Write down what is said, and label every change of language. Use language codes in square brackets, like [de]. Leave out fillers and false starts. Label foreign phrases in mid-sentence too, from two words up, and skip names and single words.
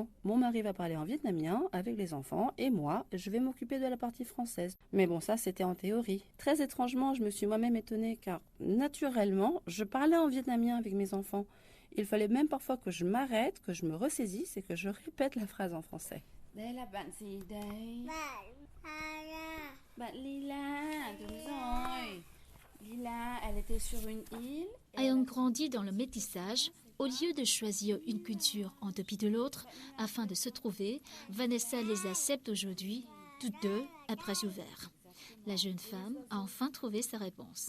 [fr] Mon mari va parler en vietnamien avec les enfants et moi, je vais m'occuper de la partie française. Mais bon, ça c'était en théorie. Très étrangement, je me suis moi-même étonnée car naturellement, je parlais en vietnamien avec mes enfants. Il fallait même parfois que je m'arrête, que je me ressaisisse et que je répète la phrase en français. [vi] Đây là bạn gì đây? Bạn Lila, đúng rồi. [fr] Lila, elle était sur une île. Ayant grandi dans le métissage, au lieu de choisir une culture en dépit de l'autre, afin de se trouver, Vanessa les accepte aujourd'hui, toutes 2 à bras ouverts. La jeune femme a enfin trouvé sa réponse.